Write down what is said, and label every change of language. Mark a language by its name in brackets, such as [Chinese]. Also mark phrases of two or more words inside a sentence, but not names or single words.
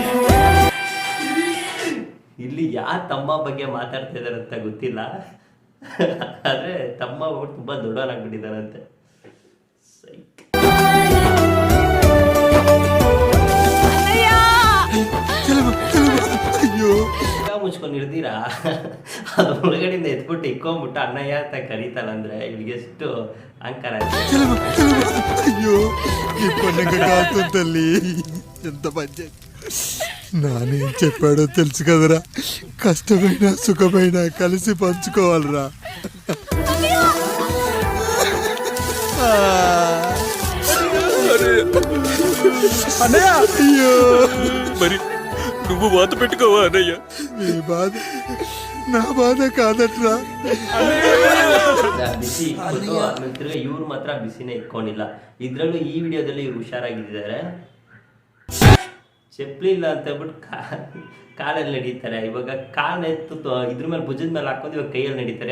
[Kannada] ಇಲ್ಲಿ ಯಾವ ತಮ್ಮ ಬಗ್ಗೆ ಮಾತಾಡ್ತಾ ಇದಾರೆ ಅಂತ ಗೊತ್ತಿಲ್ಲ, ಆದ್ರೆ ತಮ್ಮ ತುಂಬಾ ದೊಡ್ಡವನಾಗ್ಬಿಟ್ಟಿದಾರಂತೆ. ಮುಚ್ಕೊಂಡು ಇರ್ತೀರಾ, ಅದು ಒಳಗಡೆಯಿಂದ ಎತ್ಬಿಟ್ಟು ಇಕ್ಕೊಂಡ್ಬಿಟ್ಟು ಅಣ್ಣಯ್ಯ ಅಂತ ಕರೀತಾನಂದ್ರೆ ಇವ್ರಿಗೆ ಎಷ್ಟು ಅಹಂಕಾರ. [Telugu] అయ్యో ఈ పండుగ కాకుంటల్లి ఎంత మంచి నానేం చెప్పాడో తెలుసు కదరా, కష్టమైన సుఖమైన కలిసి పంచుకోవాలరా. అన్నయ్య అయ్యో మరి నువ్వు బాధ పెట్టుకోవా అన్నయ్య? నీ బాధ నా బాధ కాదట్రా. [Kannada] ಬಿಸಿ ಇಟ್ಬಿಟ್ಟು ಆಮೇಲೆ ತಿರ್ಗಾ ಇವ್ರು ಮಾತ್ರ ಬಿಸಿನೇ ಇಟ್ಕೊಂಡಿಲ್ಲ. ಇದ್ರಲ್ಲೂ ಈ ವಿಡಿಯೋದಲ್ಲಿ ಇವ್ರು ಹುಷಾರಾಗಿದ್ದಾರೆ. ಚಪ್ಪಲಿ ಇಲ್ಲ ಅಂತ ಹೇಳ್ಬಿಟ್ಟು ಕಾಲಲ್ಲಿ ನಡೀತಾರೆ. ಇವಾಗ ಕಾಲ್ ಎತ್ತು ಇದ್ರ ಮೇಲೆ ಭುಜದ ಮೇಲೆ ಹಾಕೊಂಡು ಇವಾಗ ಕೈಯಲ್ಲಿ ನಡೀತಾರೆ.